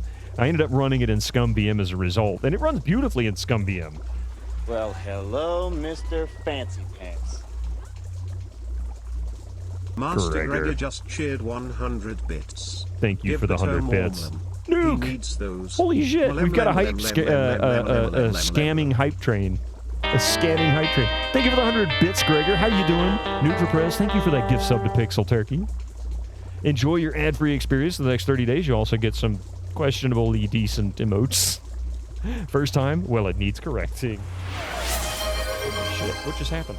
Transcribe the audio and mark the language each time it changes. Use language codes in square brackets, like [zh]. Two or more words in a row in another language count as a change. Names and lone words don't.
[en] I ended up running it in ScumVM as a result, and it runs beautifully in ScumVM. Well, hello, Mr. Fancy Pants. Master Gregor. Gregor just cheered 100 bits. Thank you Give for the Bitto 100 more bits. of them. Nuke! He needs those. Holy shit, Lem, we've got a lem, hype, lem, sca- lem, lem, lem, lem, a scamming hype train. A scamming hype train. Thank you for the 100 bits, Gregor. How you doing? Nuke for Press, thank you for that gift sub to Pixel Turkey. Enjoy your ad-free experience for the next 30 days. You also get some questionably decent emotes. First time? Well, it needs correcting. Holy shit, what just happened?